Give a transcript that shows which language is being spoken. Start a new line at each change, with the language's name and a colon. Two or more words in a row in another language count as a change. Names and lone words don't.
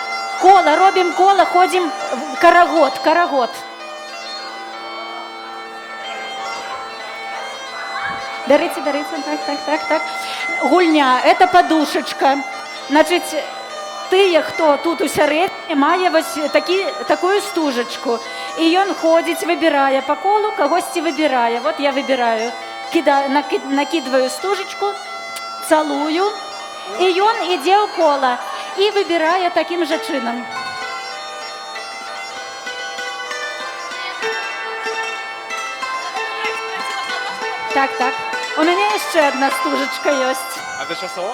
Belarusian: Кола, робим кола, ходим в карагод. Дарыце, так.
Russian: Гульня, это подушечка.
Belarusian: Значит, тыя, хто тут у сярэдзіне, мае вось такую стужачку. І ён ходзіць, выбірае по колу, кагосьці выбірае.
Russian: Вот я выбираю, накидываю стужечку, целую,
Belarusian: і ён ідзе ў кола і выбірае таким же чынам. Так. У мяне яшчэ одна стужачка ёсць.
Ukrainian: А це часово?